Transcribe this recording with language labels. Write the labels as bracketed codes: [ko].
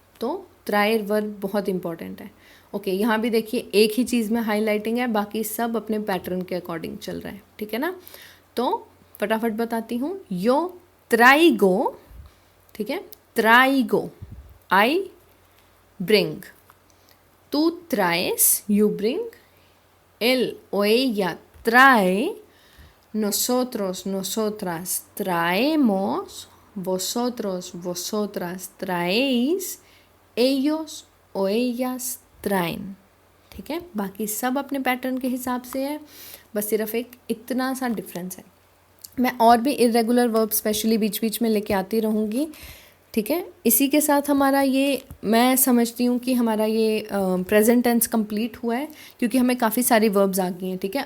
[hi] तो त्रायर वर्ब बहुत इंपॉर्टेंट है। ओके, यहाँ भी देखिए एक ही चीज़ में हाईलाइटिंग है, बाकी सब अपने पैटर्न के अकॉर्डिंग चल रहा है, ठीक है ना। तो फटाफट बताती हूँ। [es] यो ट्राइगो, [hi] ठीक है, [es] ट्राइगो, [en] I bring, [es] tú traes, [en] you bring, [es] él o ella trae, nosotros, nosotras traemos, vosotros, vosotras traéis, ellos o ellas traen, [hi] ठीक है। बाकी सब अपने पैटर्न के हिसाब से है, बस सिर्फ एक इतना सा डिफरेंस है। मैं और भी इरेगुलर वर्ब स्पेशली बीच बीच में लेके आती रहूँगी, ठीक है। इसी के साथ हमारा ये, मैं समझती हूँ कि हमारा ये प्रेजेंट टेंस कंप्लीट हुआ है, क्योंकि हमें काफ़ी सारी वर्ब्स आ गई हैं, ठीक है।